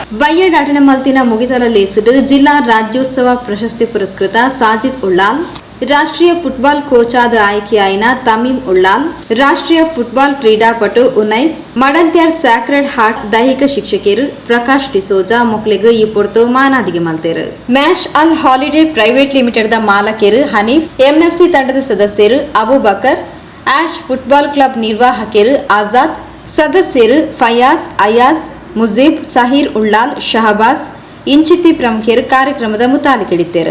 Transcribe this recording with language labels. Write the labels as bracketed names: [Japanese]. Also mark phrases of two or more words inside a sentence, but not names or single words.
[Tulu] ಬಯ್ಯಡಾಟನ ಮಲ್ತಿನ ಮುಗಿತಲ ಲೇಸಿಡು ಜಿಲ್ಲಾ ರಾಜ್ಯೋತ್ಸವ ಪ್ರಶಸ್ತಿ ಪುರಸ್ಕೃತ ಸಾಜಿದ್ ಉಳ್ಳಾಲ್, ರಾಷ್ಟ್ರೀಯ [English] football coach [Tulu] ಆದ ಆಯ್ಕೆಯಾಯಿನ ತಮೀಮ್ ಉಳ್ಳಾಲ್, ರಾಷ್ಟ್ರೀಯ ಫುಟ್ಬಾಲ್ ಕ್ರೀಡಾಪಟು ಉನೈಸ್, ಮಡಂತ್ಯಾರ್ ಸ್ಯಾಕ್ರೆಡ್ ಹಾರ್ಟ್ ದೈಹಿಕ ಶಿಕ್ಷಕಿಯರು ಪ್ರಕಾಶ್ ಡಿಸೋಜಾ ಮೊಕ್ಲೆಗ್ ಈ ಪೊರ್ತು ಮಾನಾದಿಗೆ ಮಲ್ತೇರು. ಮ್ಯಾಶ್ ಅಲ್ ಹಾಲಿಡೇ ಪ್ರೈವೇಟ್ ಲಿಮಿಟೆಡ್ ದ ಮಾಲಕಿಯರು ಹನೀಫ್, ಎಂಎಫ್ಸಿ ತಂಡದ ಸದಸ್ಯರು ಅಬೂಬಕರ್, ಆಶ್ ಫುಟ್ಬಾಲ್ ಕ್ಲಬ್ ನಿರ್ವಾಹಕರು ಆಜಾದ್, ಸದಸ್ಯರು ಫಯಾಜ್, ಅಯಾಜ್, ಮುಜೀಬ್, ಸಹೀರ್ ಉಳ್ಳಾಲ್, ಶಹಬಾಜ್ ಇಂಚಿತಿ ಪ್ರಮುಖರು ಕಾರ್ಯಕ್ರಮದ ಮುತಾಲಿಕೆಡಿದ್ದರು.